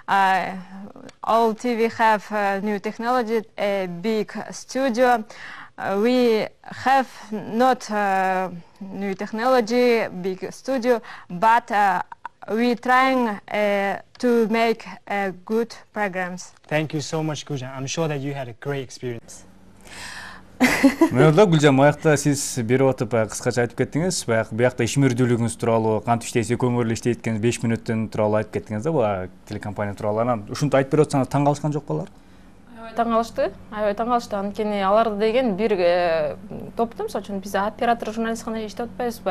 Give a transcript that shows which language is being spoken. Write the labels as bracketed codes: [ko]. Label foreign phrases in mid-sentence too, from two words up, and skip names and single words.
[en] All TV have new technology, a big studio. We have not new technology, big studio, but we trying to make good programs. Thank you so much, Gujang. I'm sure that you had a great experience. [ky] Мында Гүлжан, аякта сиз берип атып кыскача айтып кеттиңиз. Буякта ишмердүүлүгүңүз тууралуу, кантип иштейсиз, көңүрлүү иштейт экенсиз, 5 мүнөттөн тууралуу айтып кеттиңиз да, бул телекомпания тууралуу. Анан ушунтип айтып берип атсаңыз таң калышкан жок балар? Аябай таң калышты. Анткени аларды деген бир топту, мисалы үчүн биз оператор журналист гана иштеп атпайбызбы?